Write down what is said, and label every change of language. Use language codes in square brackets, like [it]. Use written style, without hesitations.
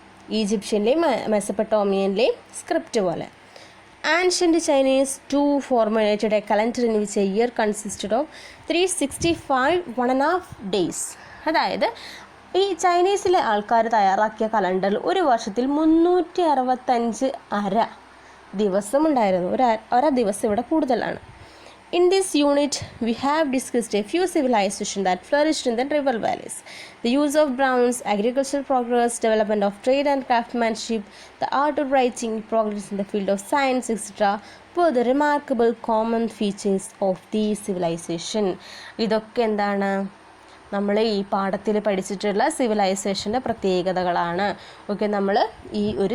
[ml] ഈജിപ്ഷ്യൻ്റെയും മെസൊപ്പൊട്ടേമിയനിലെയും script പോലെ. [en] Ancient Chinese to formulated a calendar in which a year consisted of 365 1.5 days. [ml] അതായത് ഈ ചൈനീസിലെ ആൾക്കാർ തയ്യാറാക്കിയ കലണ്ടറിൽ ഒരു വർഷത്തിൽ 365 ദിവസം ഉണ്ടായിരുന്നു. ഒര ദിവസം ഇവിടെ കൂടുതലാണ്. [en] In this unit, we have discussed a few civilizations that flourished in the river valleys. The use of bronze, agricultural progress, development of trade and craftsmanship, the art of writing, progress in the field of science, etc. were the remarkable common features of these civilization. [ml] ഇതൊക്കെ എന്താണ്? നമ്മൾ ഈ പാഠത്തിൽ പഠിച്ചിട്ടുള്ള സിവിലൈസേഷൻ്റെ പ്രത്യേകതകളാണ്. Okay, നമ്മൾ ഈ ഒരു